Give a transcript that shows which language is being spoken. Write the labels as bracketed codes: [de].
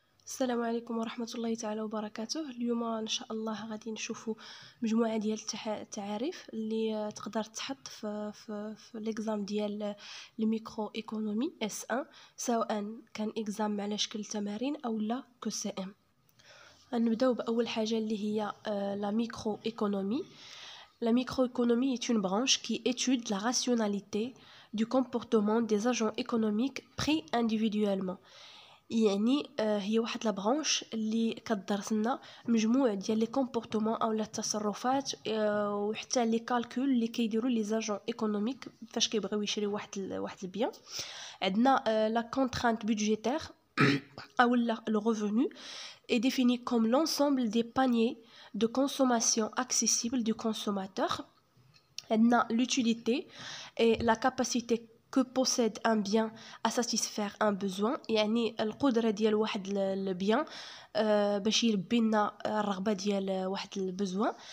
[ar] السلام عليكم ورحمة الله تعالى وبركاته. اليوم ان شاء الله غادي نشوفوا مجموعة ديال التعاريف اللي تقدر تحط في ليكزام ديال الميكرو ايكونومي اس 1، سواء كان اكزام على شكل تمارين او لا كو سي ام. غنبداو باول حاجة اللي هي لا ميكرو ايكونومي. [fr] La microéconomie est une branche qui étudie la rationalité du comportement des agents économiques pris individuellement. [ar] يعني هي واحد لا برانش اللي كدرس لنا مجموع ديال لي كومبورتمون او التصرفات وحتى لي كالكول اللي كيديروا لي زاجون ايكونوميك فاش كيبغيو يشريو واحد البيان. عندنا لا كونترانت بودجيتير او لا لو ريفونو [fr] est défini comme l'ensemble des paniers de consommation accessibles du consommateur. [ar] عندنا [fr] l'utilité et la capacité que possède un bien à satisfaire un besoin، [ar] يعني القدرة ديال واحد البيان باش يلبي لنا الرغبة ديال واحد البزوان.